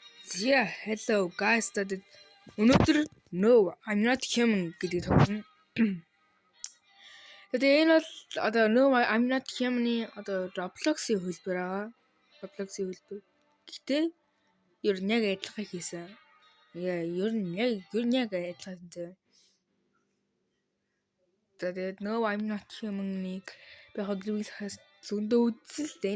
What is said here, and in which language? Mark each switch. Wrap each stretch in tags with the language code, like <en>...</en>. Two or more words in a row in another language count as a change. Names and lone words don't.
<en>Yeah, hello guys.</en> <mn>Өнөөдөр No, I'm not human гэдэг тоглоно. Тэгээ энэ бол одоо No, I'm not human-ы одоо Roblox-ийн хөлбөр байгаа. Roblox-ийн хөлбөр. Гэтэ ер нь яг адилхан хийсэн. Яа, ер нь яг адилхан зэ. Тэгээд No, I'm not human-ыг би хоглыг хас зөндөө үзсэн л дээ.</mn>